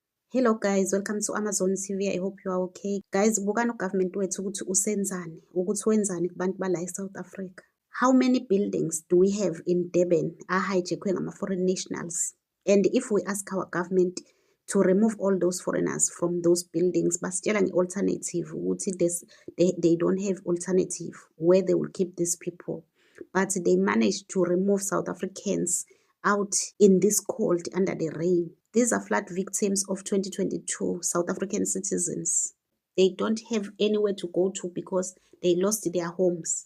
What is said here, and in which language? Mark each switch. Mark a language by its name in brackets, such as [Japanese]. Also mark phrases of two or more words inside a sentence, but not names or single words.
[English] Hello guys, welcome to Amazon TV. I hope you are okay. Guys, [Zulu] bukani government wethu ukuthi usenzani, ukuthi wenzani kubantu bala eSouth Africa. [English] How many buildings do we have in Durban hijacked ngama foreign nationals? And if we ask our government to remove all those foreigners from those buildings, [Zulu] basitshela nge-alternative ukuthi [English] they don't have alternative where they will keep these people. But they managed to remove South Africans out in this cold under the rain. These are flood victims of 2022 South African citizens. They don't have anywhere to go to because they lost their homes.